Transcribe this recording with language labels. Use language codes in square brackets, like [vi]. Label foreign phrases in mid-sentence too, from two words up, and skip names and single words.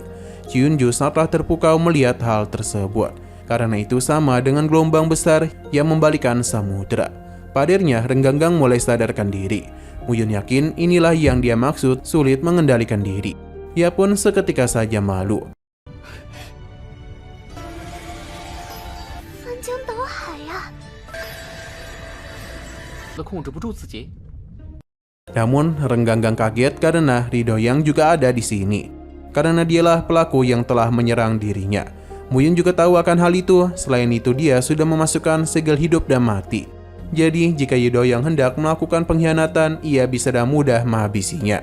[id] Chuyunju sangatlah terpukau melihat hal tersebut. Karena itu sama dengan gelombang besar yang membalikan samudera. Pada akhirnya, Rengganggang mulai sadarkan diri. Muyun yakin inilah yang dia maksud sulit mengendalikan diri. Ia pun seketika saja malu. [zh] 翻江倒海呀！控制不住自己。 [id] Namun Rengganggang kaget karena Ridoyang juga ada di sini. Karena dialah pelaku yang telah menyerang dirinya. Muyun juga tahu akan hal itu. Selain itu dia sudah memasukkan segel hidup dan mati. Jadi jika Ridoyang hendak melakukan pengkhianatan, ia bisa dengan mudah menghabisinya.